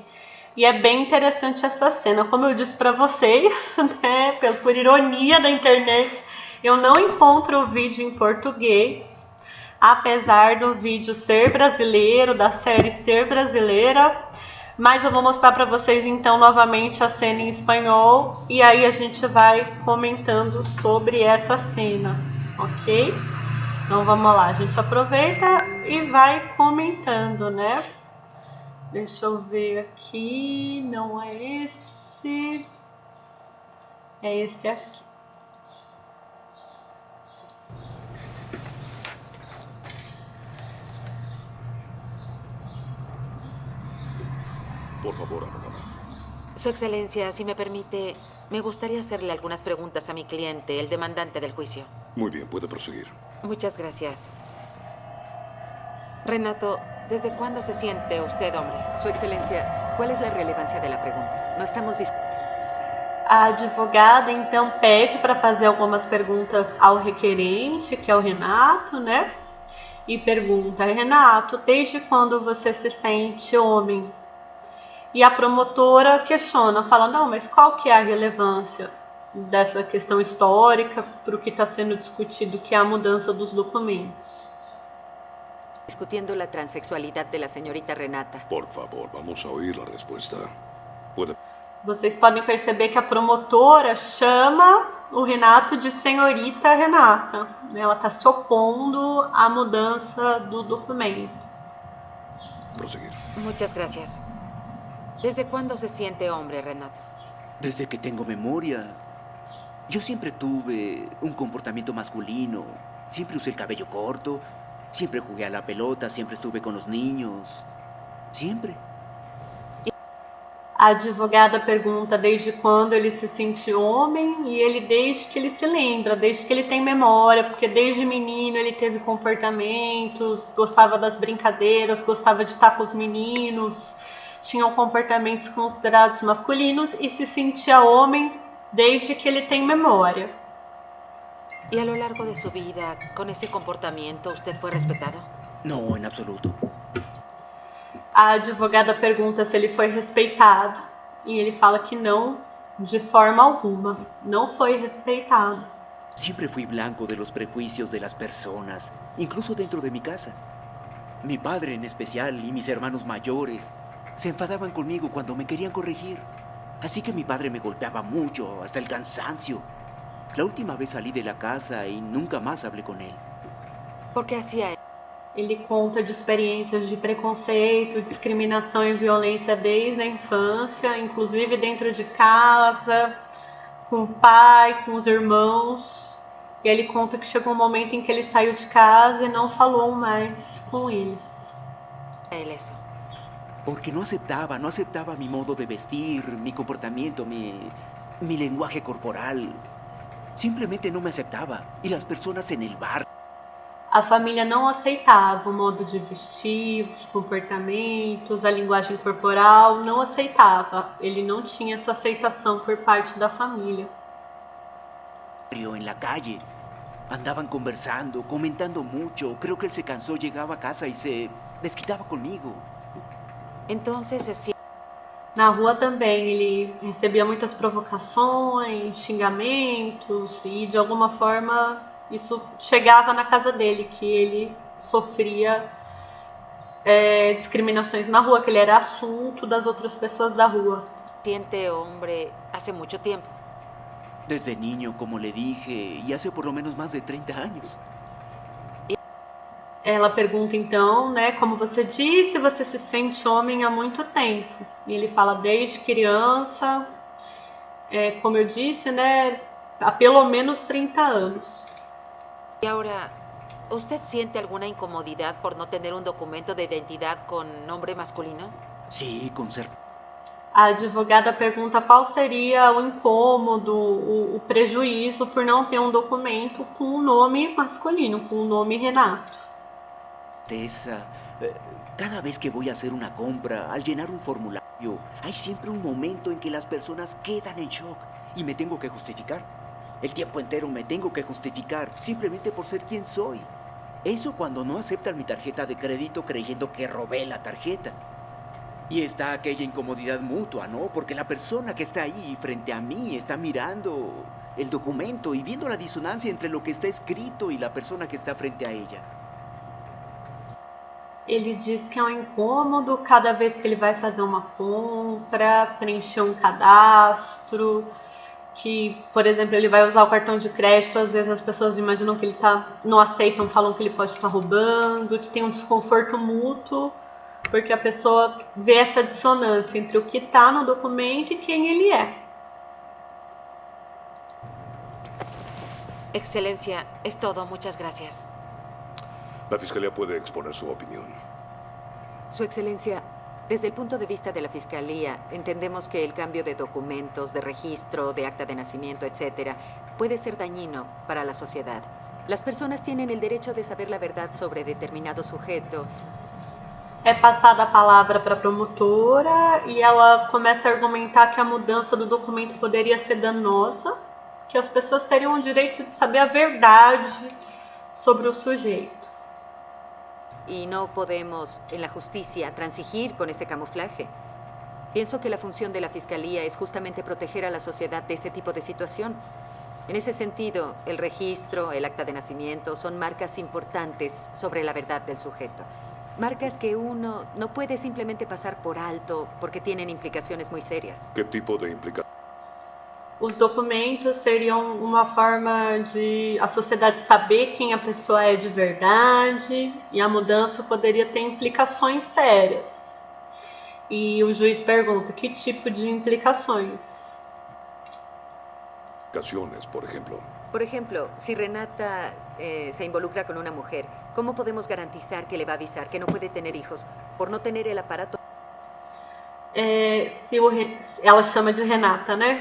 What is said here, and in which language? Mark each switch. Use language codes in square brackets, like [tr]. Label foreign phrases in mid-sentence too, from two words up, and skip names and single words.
[pt] E é bem interessante essa cena. Como eu disse para vocês, né, por ironia da internet, eu não encontro o vídeo em português, apesar do vídeo ser brasileiro, da série ser brasileira, mas eu vou mostrar para vocês então novamente a cena em espanhol e aí a gente vai comentando sobre essa cena, ok? Então vamos lá, a gente aproveita e vai comentando, né? Deixa eu ver aqui, não é esse, é esse aqui. [es] Por favor, abogada. Su Excelencia, si me permite, me gustaría hacerle algunas preguntas a mi cliente, el demandante del juicio. Muy bien, puede proseguir. Muchas gracias. Renato, ¿desde cuándo se siente usted hombre? Su Excelencia, ¿cuál es la relevancia de la pregunta? No estamos [pt] A advogada então pede para fazer algumas perguntas ao requerente, que é o Renato, né? E pergunta: Renato, desde quando você se sente homem? E a promotora questiona, fala: não, mas qual que é a relevância dessa questão histórica para o que está sendo discutido, que é a mudança dos documentos? [es] discutiendo la transexualidad de la señorita Renata. Por favor, vamos a oír la respuesta. Puede... [pt] Vocês podem perceber que a promotora chama o Renato de senhorita Renata. Ela está se opondo à mudança do documento. [es] Proseguir. Muchas gracias. ¿Desde cuándo se siente hombre, Renato? Desde que tengo memoria. Yo siempre tuve un comportamiento masculino. Siempre usé el cabello corto. Siempre jugué a la pelota. Siempre estuve con los niños. Siempre. [pt] A advogada pergunta desde quando ele se sente homem e ele desde que ele se lembra, desde que ele tem memória, porque desde menino ele teve comportamentos, gostava das brincadeiras, gostava de estar com os meninos, tinham comportamentos considerados masculinos e se sentia homem desde que ele tem memória. [es] ¿Y a lo largo de su vida, con ese comportamiento, usted fue respetado? No, en absoluto. [pt] A advogada pergunta se ele foi respeitado e ele fala que não, de forma alguma, não foi respeitado. [es] Siempre fui blanco de los prejuicios de las personas, incluso dentro de mi casa. Mi padre en especial y mis hermanos mayores se enfadaban conmigo cuando me querían corregir. Así que mi padre me golpeaba mucho, hasta el cansancio. La última vez salí de la casa y nunca más hablé con él. ¿Por qué hacía eso? [pt] Ele conta de experiências de preconceito, discriminação e violência desde a infância, inclusive dentro de casa, com o pai, com os irmãos. E ele conta que chegou um momento em que ele saiu de casa e não falou mais com eles. [es] Él eso. Porque no aceptaba mi modo de vestir, mi comportamiento, mi lenguaje corporal. Simplemente no me aceptaba. Y las personas en el bar. [pt] A família não aceitava o modo de vestir, os comportamentos, a linguagem corporal, não aceitava. Ele não tinha essa aceitação por parte da família. [es] En la calle. Andaban conversando, comentando mucho. Creo que él se cansó, llegaba a casa y se desquitaba conmigo. Entonces se siente... [pt] Na rua também ele recebia muitas provocações, xingamentos e de alguma forma isso chegava na casa dele, que ele sofria discriminações na rua, que ele era assunto das outras pessoas da rua. [es] Siente hombre hace mucho tiempo. Desde niño, como le dije, y hace por lo menos más de 30 años. [pt] Ela pergunta então, né, como você disse, você se sente homem há muito tempo. E ele fala desde criança, como eu disse, né, há pelo menos 30 anos. [es] Y ahora, ¿usted siente alguna incomodidad por no tener un documento de identidad con nombre masculino? Sí, con certeza. [pt] A advogada pergunta qual seria o incômodo, o prejuízo por não ter um documento com um nome masculino, com o nome Renato. [es] Cada vez que voy a hacer una compra, al llenar un formulario, hay siempre un momento en que las personas quedan en shock y me tengo que justificar. El tiempo entero me tengo que justificar simplemente por ser quien soy. Eso cuando no aceptan mi tarjeta de crédito creyendo que robé la tarjeta. Y está aquella incomodidad mutua, ¿no? Porque la persona que está ahí frente a mí está mirando el documento y viendo la disonancia entre lo que está escrito y la persona que está frente a ella. [pt] Ele diz que é um incômodo cada vez que ele vai fazer uma compra, preencher um cadastro, que, por exemplo, ele vai usar o cartão de crédito, às vezes as pessoas imaginam que ele não aceitam, falam que ele pode estar roubando, que tem um desconforto mútuo, porque a pessoa vê essa dissonância entre o que está no documento e quem ele é. [es] Excelencia, es todo. Muchas gracias. La Fiscalía puede exponer su opinión. Su Excelencia, desde el punto de vista de la Fiscalía, entendemos que el cambio de documentos, de registro, de acta de nacimiento, etc., puede ser dañino para la sociedad. Las personas tienen el derecho de saber la verdad sobre determinado sujeto. [pt] É passada a palavra para a promotora e ela começa a argumentar que a mudança do documento poderia ser danosa, que as pessoas teriam o direito de saber a verdade sobre o sujeito. [es] Y no podemos, en la justicia, transigir con ese camuflaje. Pienso que la función de la Fiscalía es justamente proteger a la sociedad de ese tipo de situación. En ese sentido, el registro, el acta de nacimiento son marcas importantes sobre la verdad del sujeto. Marcas que uno no puede simplemente pasar por alto porque tienen implicaciones muy serias. ¿Qué tipo de implicaciones? [pt] Os documentos seriam uma forma de a sociedade saber quem a pessoa é de verdade e a mudança poderia ter implicações sérias. E o juiz pergunta que tipo de implicações. [es] Por ejemplo. Por ejemplo, si Renata se involucra con una mujer, ¿cómo podemos garantizar que le va a avisar que no puede tener hijos por no tener el aparato? [pt] Ela chama de Renata, né?